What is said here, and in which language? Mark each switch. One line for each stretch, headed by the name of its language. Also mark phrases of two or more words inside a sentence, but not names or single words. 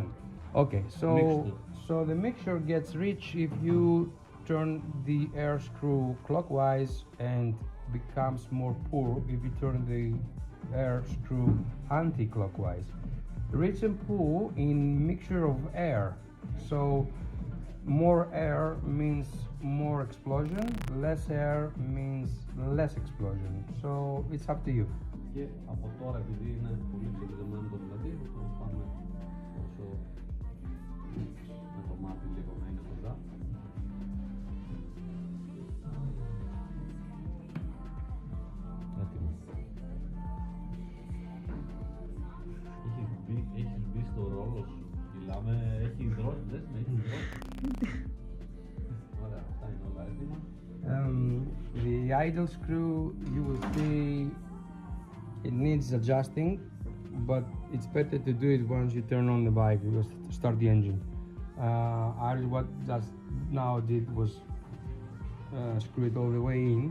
English: Okay, so the mixture gets rich if you turn the air screw clockwise, and becomes more poor if you turn the air screw anti-clockwise. Rich and poor in mixture of air. So more air means more explosion, less air means less explosion. So it's up to you.
Greek: Και από τώρα, επειδή είναι πολύ ξεπηδεμένο το πλατή, θα πάμε όσο με το μάτι λίγο να είναι κοντά. Έτοιμο. Έχεις μπει στο ρόλο σου. Μιλάμε, έχει υδρώσει, λες με έχει υδρώσει. Ωραία, αυτά είναι όλα έτοιμα.
English: The idle screw, you will see it needs adjusting, but it's better to do it once you turn on the bike, because start the engine. What just now did was screw it all the way in.